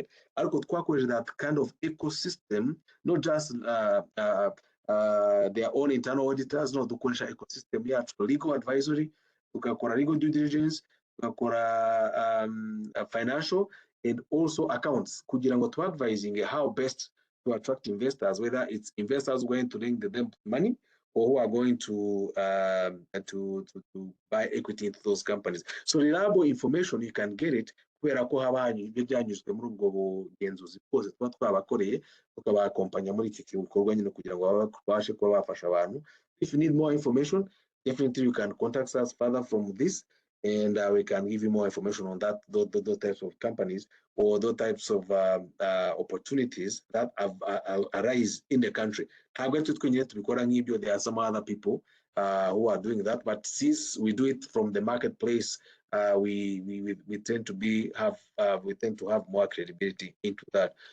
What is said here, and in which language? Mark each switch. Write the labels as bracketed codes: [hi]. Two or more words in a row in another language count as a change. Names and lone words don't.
[en] That kind of ecosystem, not just their own internal auditors, not the ecosystem, yeah, legal advisory, legal due diligence, financial, and also accounts. [rw] Kugira ngo [en] to advising how best to attract investors, whether it's investors going to lend them money or who are going to buy equity into those companies. So reliable information, you can get it [rw] kubera ko haba ibyo byanyuzwe muri ubwo bugenzuzi bwose tuba twabakoreye tukabakompanya muri iki gikorwa nyine kugira ngo babashe kuba bafasha abantu. [en] If you need more information, definitely you can contact us further from this, and we can give you more information on that, those types of companies or those types of opportunities that arise in the country. There are some other people who are doing that, but since we do it from the marketplace, we tend to have more credibility into that.